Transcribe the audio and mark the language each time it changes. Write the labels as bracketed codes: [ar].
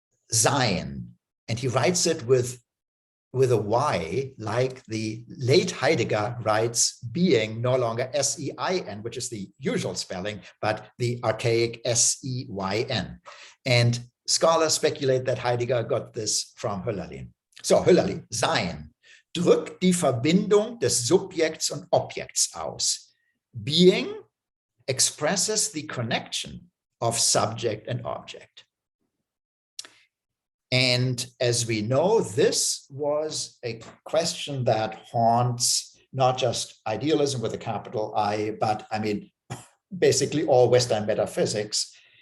[en] Sein, and he writes it with a Y, like the late Heidegger writes being, no longer S-E-I-N, which is the usual spelling, but the archaic S-E-Y-N. And scholars speculate that Heidegger got this from Hölderlin. [de] So Hölderlin, Sein, drückt die Verbindung des Subjekts und Objekts aus. [en] Being expresses the connection of subject and object. And as we know, this was a question that haunts not just idealism with a capital I, but basically all Western metaphysics.